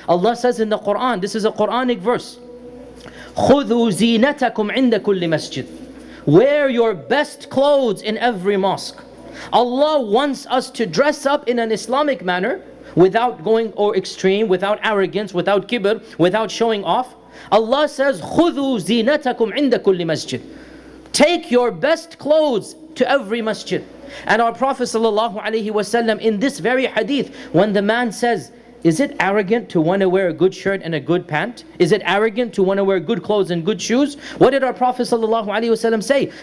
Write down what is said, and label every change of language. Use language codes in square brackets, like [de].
[en] Allah says in the Quran, this is a Quranic verse, [ar] خُذُوا زِينَتَكُمْ عِنْدَ كُلِّ مَسْجِدٍ. [en] Wear your best clothes in every mosque. Allah wants us to dress up in an Islamic manner, without going or extreme, without arrogance, without kibr, without showing off. Allah says, [ar] خُذُوا زِينَتَكُمْ عِنْدَ كُلِّ مَسْجِدٍ. [en] Take your best clothes to every masjid. And our Prophet ﷺ, in this very hadith, when the man says, is it arrogant to want to wear a good shirt and a good pant? Is it arrogant to want to wear good clothes and good shoes? What did our Prophet ﷺ say?